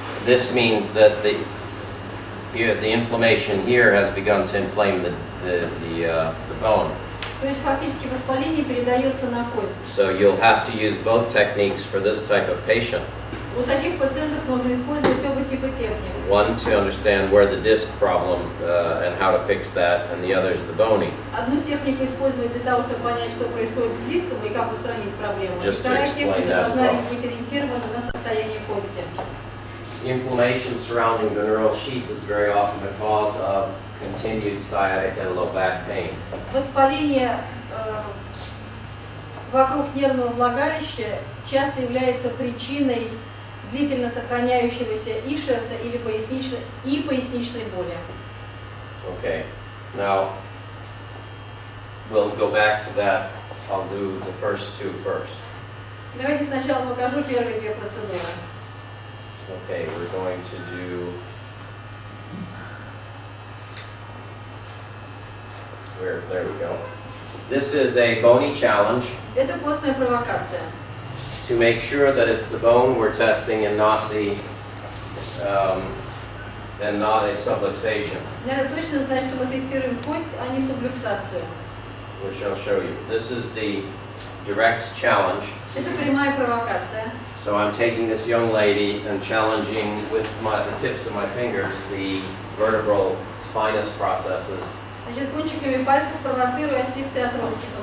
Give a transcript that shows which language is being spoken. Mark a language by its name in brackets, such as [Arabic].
[English] This means that the inflammation here has begun to inflame the bone. [Russian] То есть фактически воспаление передается на кость. [English] So you'll have to use both techniques for this type of patient. [Russian] У таких пациентов можно использовать оба типа техник. [English] One to understand where the disc problem and how to fix that, and the other is the bony. [Russian] Одну технику использовать для того, чтобы понять, что происходит с диском и как устранить проблему. [English] Just to [Russian] Вторая [English] explain [Russian] техника [English] that [Russian] должна [English] problem. [Russian] быть ориентирована на состояние кости. [English] Inflammation surrounding the neural sheath is very often the cause of continued sciatic and low back pain. [Russian] Воспаление вокруг нервного влагалища часто является причиной длительно сохраняющегося ишиаса или поясничной боли. [English] Okay, now we'll go back to that. I'll do the first two first. [Russian] Давайте сначала покажу первые две процедуры. [English] Okay, we're going to do. There we go. This is a bony challenge [Russian] Это костная провокация. [English] to make sure that it's the bone we're testing and not a subluxation, [Russian] Надо точно знать, что мы тестируем кость, а не сублюксацию. [English] which I'll show you. This is the direct challenge. [Russian] Это прямая провокация. [English] So I'm taking this young lady and challenging with the tips of my fingers the vertebral spinous processes [Russian] Значит, кончиками пальцев провоцирую остистые отростки